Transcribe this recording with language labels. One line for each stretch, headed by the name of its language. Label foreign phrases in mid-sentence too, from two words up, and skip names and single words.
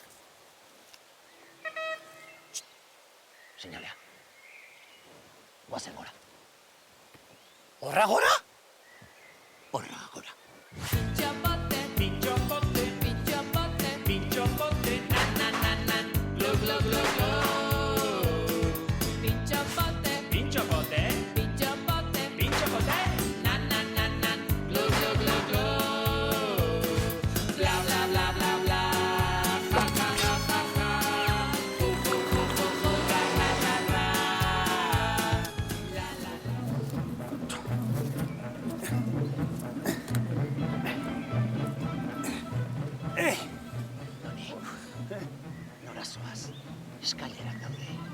Basque: Seinalea. Guazen gora. Horra gora? Horra gora. Pintxopote, pintxopote, pintxopote, nan, nan, nan, nan, glo, glo, glo, glo. Pintxopote, Pintxopote. pintxopote, Pintxopote. nan, nan, nan, nan, glo, glo, glo, glo. Bla, bla, bla, bla, bla, ja, ja, ja, ja, ja. Ju, ju, ju, ju, ju, ra, ra, ra, ra. La, la, la. Nora zoaz, eskailerak daude.